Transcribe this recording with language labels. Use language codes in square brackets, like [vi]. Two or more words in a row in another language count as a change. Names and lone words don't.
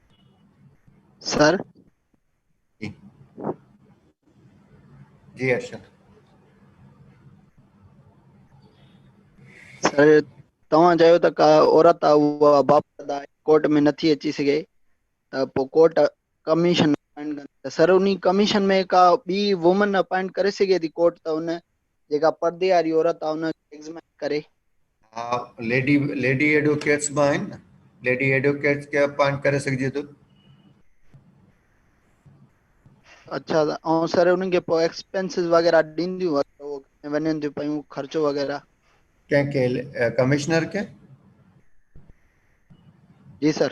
[sd] सर जी जी अरशद। सर तव्हां चयो त का औरत आहे उहा बाप कोर्ट में नथी अची सघे त पोइ [en] court commission appoint [sd] कंदी त सर उन कमीशन में का ॿी वुमन अपॉइंट करे सघे थी कोर्ट त उन जेका पर्दे वारी औरत आहे उन एग्ज़ामिन करे। हाँ, [en] lady lady advocates [sd] भी आहिनि न, [en] lady advocates [sd] खे अपॉइंट करे सघिजे थो। अच्छा ऐं सर उन्हनि खे पोइ एक्सपेंसिस वग़ैरह ॾींदियूं वञनि थियूं पियूं ख़र्चो वग़ैरह? कंहिंखे कमिश्नर खे? जी सर।